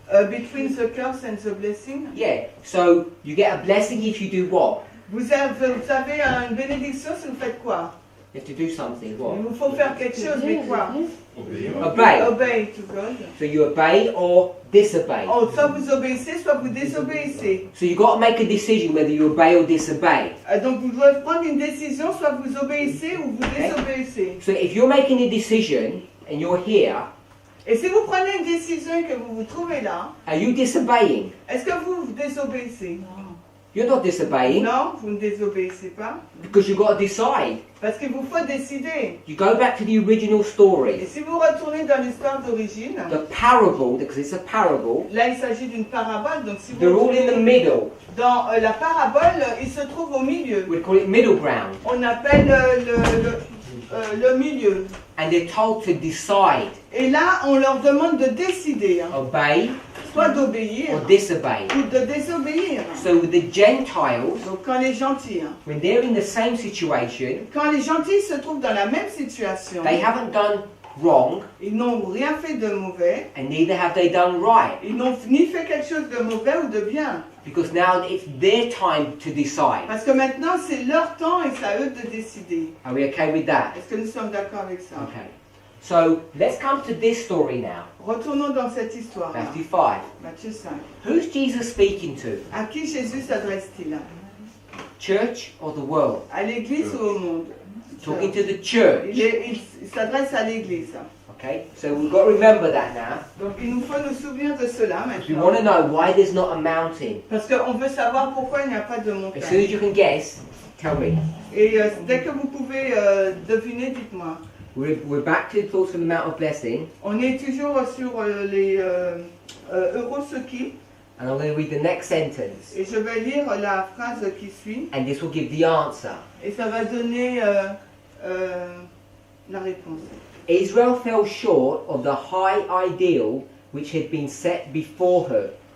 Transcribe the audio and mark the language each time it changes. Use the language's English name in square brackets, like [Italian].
[English] Between the curse and the blessing. Yeah. So you get a blessing if you do what? [French] Vous avez une bénédiction si vous faites quoi? [English] You have to do something. [French] Il [English] What? [French] vous faut faire quelque chose, mais quoi? [English] Obey. Obey to God. So you obey or disobey. [French] Oh, soit vous obéissez, soit vous désobéissez. [English] So you got to make a decision whether you obey or disobey. [French] Donc vous devez prendre une décision, soit vous obéissez ou vous désobéissez. [English] So if you're making a decision and you're here, [French] Et si vous prenez une décision et que vous vous trouvez là, [English] are you disobeying? [French] est-ce que vous désobéissez? [English] You're not disobeying [French] Non, vous ne désobéissez pas. [English] because you've got to decide. [French] Parce qu'il vous faut décider. [English] You go back to the original [French] Et [English] story. [French] si vous retournez dans l'histoire d'origine, [English] The parable, because it's a parable, [French] là il s'agit d'une parabole, donc si vous [English] they're all in the [French] retournez [English] middle. [French] dans la parabole, il se trouve au milieu. [English] We call it middle ground. [French] On appelle le milieu. [English] And they're told to decide, [French] Et là, on leur demande de décider, hein, [English] obey [French] soit d'obéir [English] or disobey. [French] ou de désobéir. [English] So the Gentiles, [French] Donc quand les gentils, hein, [English] when they're in the same situation, [French] quand les gentils se trouvent dans la même situation, [English] they haven't done wrong [French] ils n'ont rien fait de mauvais, [English] and neither have they done right. [French] ils n'ont ni fait quelque chose de mauvais ou de bien. [English] Because now it's their time to decide. [French] Parce que maintenant, c'est leur temps et c'est à eux de décider. [English] Are we okay with that? [French] Est-ce que nous sommes d'accord avec ça? [English] Okay. So let's come to this story now. [French] Retournons dans cette histoire. [English] Matthew 5. [French] Matthieu 5. [English] Who's Jesus speaking to? [French] À qui Jésus s'adresse-t-il? [English] Church or the world? [French] À l'église ou au monde? [English] Talking to the church. [French] Il s'adresse à l'église. [English] Okay, so we've got to remember that now. [French] Donc il nous faut nous souvenir de cela [English] We want to [French] maintenant. [English] know why there's not a mountain. [French] Parce qu'on veut savoir pourquoi il n'y a pas de [English] As soon [French] montagne. [English] as you can guess, tell me. [French] Et dès que vous pouvez deviner, dites-moi. [English] We're back to the thoughts from the Mount of Blessing, [French] On est toujours sur les heureux ceux qui. [English] and I'm going to read the next sentence, [French] Et je vais lire la phrase qui suit. [English] and this will give the answer. [French] Et ça va donner la réponse. [English] Israel fell short of the high ideal which had been set before her.